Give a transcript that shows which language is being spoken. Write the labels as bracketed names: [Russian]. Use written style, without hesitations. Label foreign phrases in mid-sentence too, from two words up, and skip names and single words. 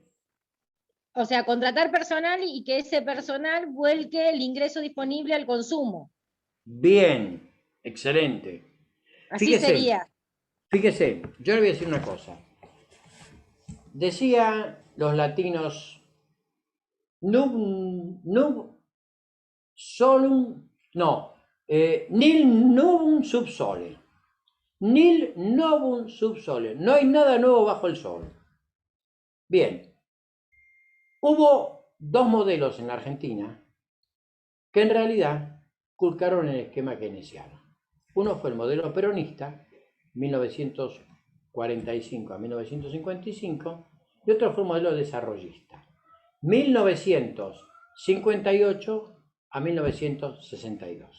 [Spanish] O sea, contratar personal y que ese personal vuelque el ingreso disponible al consumo. Bien, excelente. Así sería. Fíjese, yo le voy a decir una cosa. Decían los latinos, [Latin] nub solum, no, nil novum sub sole. Nil novum sub sole. [Spanish] No hay nada nuevo bajo el sol. Bien. Hubo dos modelos en la Argentina que en realidad culcaron el esquema keynesiano. Uno fue el modelo peronista, 1945 a 1955, y otro fue el modelo desarrollista, 1958 a 1962.